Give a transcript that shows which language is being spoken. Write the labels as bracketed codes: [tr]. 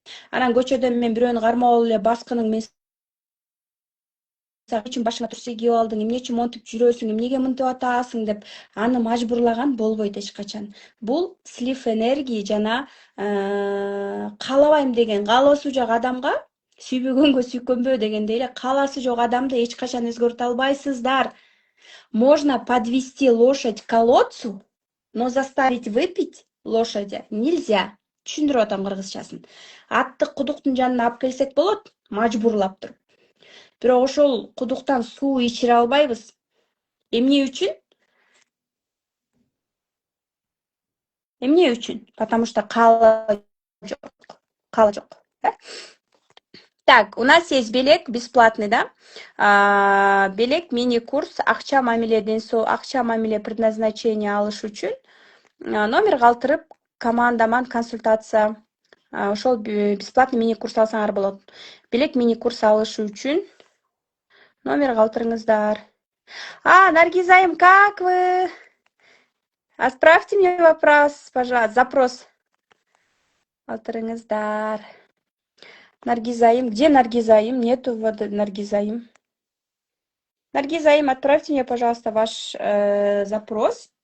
[ky] Анан көчөдөн мен бирөөнү кармап алып эле баскының мен үчүн башыңа турсе кийип алдың, эмне үчүн монтип жүрөсүң, эмнеге мынтип атасың деп аны мажбурлаган болбойт эч качан. Бул слив энергии жана каалабайм деген каалоосу жок адамга сүйбөгөнгө сүйкөнбө дегендей эле кааласы жок адамды эч качан өзгөртө албайсыздар. [ru] Можно подвести лошадь к колодцу, но заставить выпить лошадя нельзя. [ky] Түшүндүрүп атам кыргызчасын. Атты кудуктун жанына алып келсек болот, мажбурлап туруп. Бирок ошол кудуктан суу ичире албайбыз. Эмне үчүн? Потому что каала жок. [ru] Так, у нас есть билет бесплатный, да? [ky] Билет мини-курс акча мамиле предназначение алыш үчүн номер калтырып, командаман консультация. Ошол бесплатный мини-курс алсаңар болот. Билет мини-курс алыш үчүн номер калтырыңыздар. [ru] Наргизайым, как вы? Отправьте мне вопрос, пожалуйста, запрос. Калтырыңыздар. Наргизайым, где Наргизайым? Нету Наргизайым. Наргизайым, отправьте мне, пожалуйста, ваш запрос.